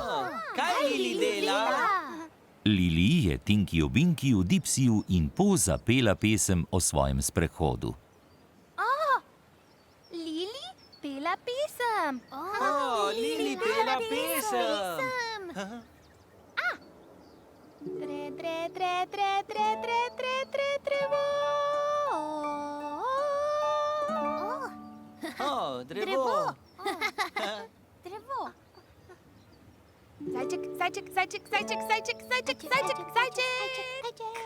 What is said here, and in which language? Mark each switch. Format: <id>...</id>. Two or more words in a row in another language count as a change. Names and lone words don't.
<sl>Kaj Lili dela? Lili je Tinkiju, Binkiju, Dipsiju in Po zapela pesem o svojem sprehodu. Lili pela pesem. Lili pela pesem. Tre, tre, tre, tre, tre, tre, tre, tre, trevo. Drevo. Drevo. Zajček, zajček, zajček, zajček, zajček, zajček, zajček, zajček.</sl>